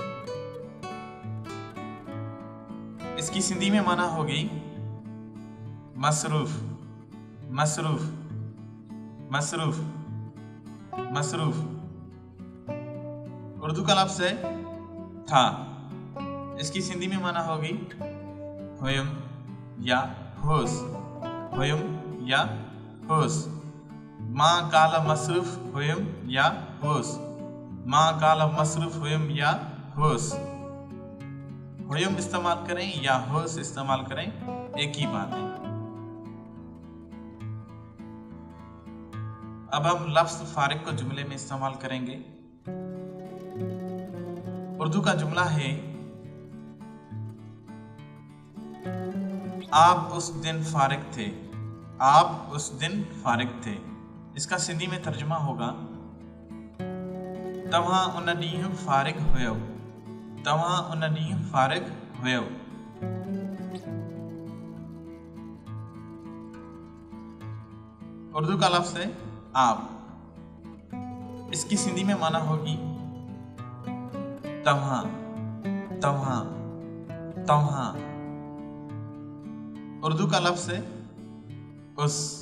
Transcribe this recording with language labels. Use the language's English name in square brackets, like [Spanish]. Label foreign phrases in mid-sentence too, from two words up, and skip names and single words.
[Urdu] اس کی سندھی میں معنی ہوگی مصروف. مصروف مصروف مصروف. اردو کا لفظ ہے تھا. اس کی سندھی میں معنی ہوگی [Sindhi] हुयुम या हुस। हुयुम या हुस। मां काला मसरूफ़ हुयुम या हुस। मां काला मसरूफ़ हुयुम या हुस। [Urdu] ہویم استعمال کریں یا ہوس استعمال کریں، ایک ہی بات ہے. اب ہم لفظ فارغ کو جملے میں استعمال کریں گے. اردو کا جملہ ہے آپ اس دن فارغ تھے. آپ اس دن فارغ تھے۔ اس کا سندھی میں ترجمہ ہوگا [Sindhi] तव्हां उन ॾींहुं फारिग हुयो। तव्हां उन ॾींहुं फारिग हुयो। [Urdu] اردو کا لفظ ہے آپ. اس کی سندھی میں معنی ہوگی تواں. [Sindhi] तव्हां तव्हां। [Urdu] اردو کا لفظ ہے اس.